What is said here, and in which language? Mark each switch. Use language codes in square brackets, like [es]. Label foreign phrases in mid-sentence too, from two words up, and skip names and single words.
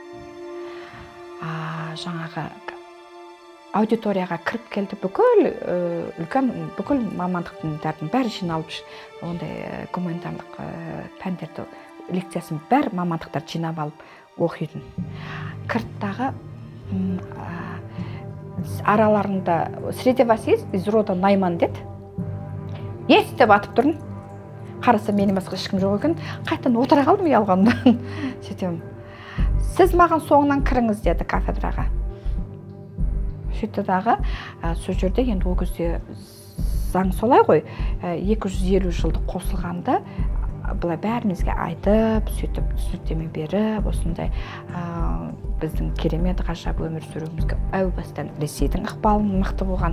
[kk] Жаңағы аудиторияға кіріп келді, бүкіл мамандықтың бәрі жиналып, ондай гуманитарлық пәндерді, лекциясын бәрі мамандықтар жинап алып оқитын. Кірттағы араларында [ru] среди вас есть из рода Найман [kk] деді. Есть деп атып тұрдым. Қараса менен басқа ешкім жоқ екен. Қайтадан отыра қалдым ұялғанымдан. Сөйтем. Сіз маған соңынан кіріңіз деді кафедраға. Сөйтті дағы, сол жерде енді ол кезде заң солай ғой, 250 жылды қосылғанда бұлай бәрімізге айтып, сөйтіп түсініктеме беріп, осындай біздің керемет ғажап өмір сүруімізге әу бастан Ресейдің ықпалын мықты болған.